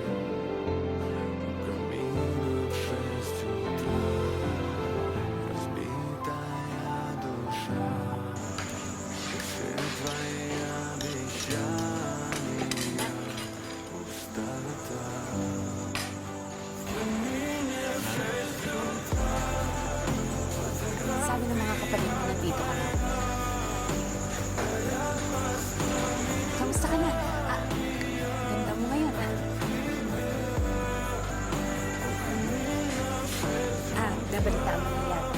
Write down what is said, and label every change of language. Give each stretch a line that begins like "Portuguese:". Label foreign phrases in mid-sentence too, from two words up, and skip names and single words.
Russian: Камин в 6 утра, разбитая душа, и все твои обещания, пустота. Камине в 6 утра.
Filipino: Sabi ng mga kapatid mo nandito ka na. Kamusta ka na? Ganda mo ngayon, nabalitaan mo na yan.